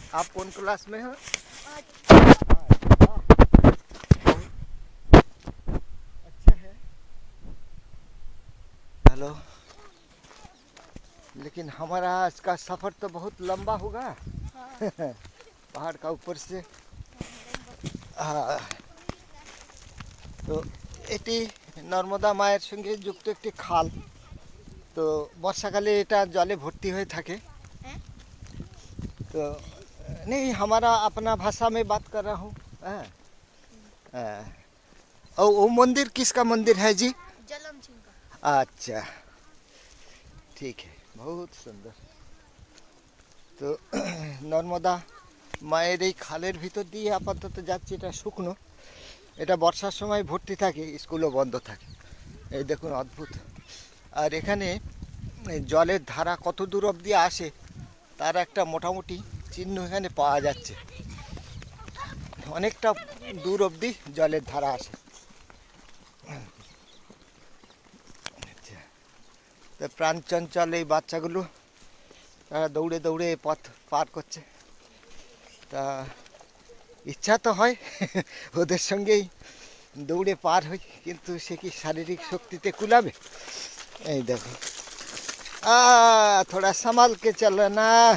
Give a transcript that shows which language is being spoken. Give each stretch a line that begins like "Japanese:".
Hindi: आप कौन क्लास में हो? अच्छा है। हेलो, लेकिन हमारा आज का सफ़र तो बहुत लंबा होगा। हाँ पहाड़ का ऊपर से।
Bangla: हाँ, তো এটি নর্মদা মায়ের সঙ্গে যুক্ত একটি খাল। তো বর্ষাকালে এটা জলে ভর্তি হয়ে থাকে।
Hindi: हैं? तो नहीं, हमारा अपना भाषा में बात कर रहा हूँ। हाँ, और वो मंदिर किसका मंदिर है जी? जलम सिंह का। अच्छा ठीक है, बहुत सुंदर।
Bangla: তো নর্মদা মায়ের এই খালের ভিতর দিয়ে আপাতত যাচ্ছি। এটা শুকনো, এটা বর্ষার সময় ভর্তি থাকে, স্কুলও বন্ধ থাকে। এই দেখুন অদ্ভুত। আর এখানে এই জলের ধারা কত দূর অবধি আসে তার একটা মোটামুটি চিহ্ন এখানে পাওয়া যাচ্ছে। অনেকটা দূর অবধি জলের ধারা আসে। আচ্ছা, তো প্রাণচঞ্চল এই বাচ্চাগুলো তারা দৌড়ে দৌড়ে পথ পার করছে। তা ইচ্ছা তো হয় ওদের সঙ্গেই দৌড়ে পার হই, কিন্তু সে কি শারীরিক শক্তিতে কুলাবে? এই দেখো,
Hindi: थोड़ा संभाल के चलना।